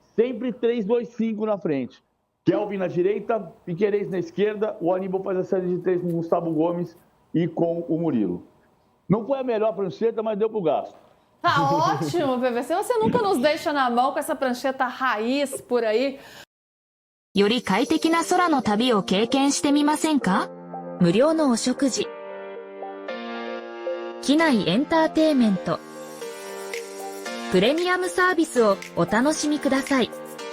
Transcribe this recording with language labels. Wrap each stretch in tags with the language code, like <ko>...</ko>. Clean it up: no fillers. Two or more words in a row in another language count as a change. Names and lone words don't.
<pt>Sempre 3-2-5 na frente. Kelvin na direita, Piquerez na esquerda, o Aníbal faz a série de 3 com o Gustavo Gomes e com o Murilo. Não foi a melhor prancheta, mas deu pro gasto. Tá ótimo, PVC. Você nunca nos deixa na mão com essa prancheta raiz por aí.</pt> <ja>より快適な空の旅を経験してみませんか？無料のお食事。機内エンターテイメント。プレミアムサービスをお楽しみください。</ja>